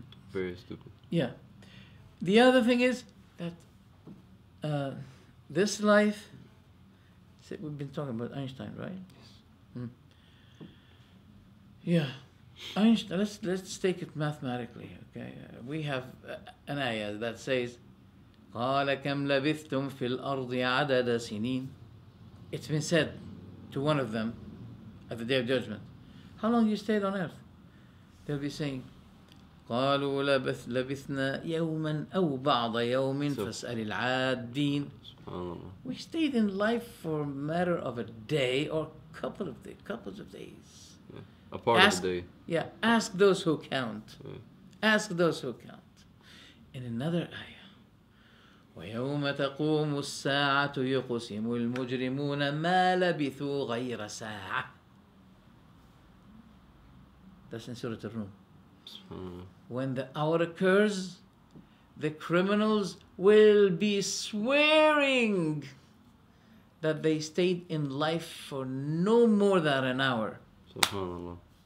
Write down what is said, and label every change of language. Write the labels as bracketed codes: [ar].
[en] Very stupid. Yeah. The other thing is that this life, we've been talking about Einstein, right? Yes. Yeah. Einstein, let's take it mathematically, okay? We have an ayah that says, [ar] قَالَ كَمْ لَبِثْتُمْ فِي الْأَرْضِ عَدَدَ سِنِينَ. [en] It's been said to one of them at the Day of Judgment, how long you stayed on earth? They'll be saying, [ar] قالوا لبثنا يوما أو بعض يوم فاسأل العادين. [en] We stayed in life for a matter of a day or couples of days. Yeah. A part of the day. Yeah, ask those who count. Yeah. Ask those who count. In another ayah, [ar] ويوم تقوم الساعة يقسم المجرمون ما لبثوا غير ساعة. [en] That's in Surah Al-Rum. When the hour occurs, the criminals will be swearing that they stayed in life for no more than an hour. SubhanAllah.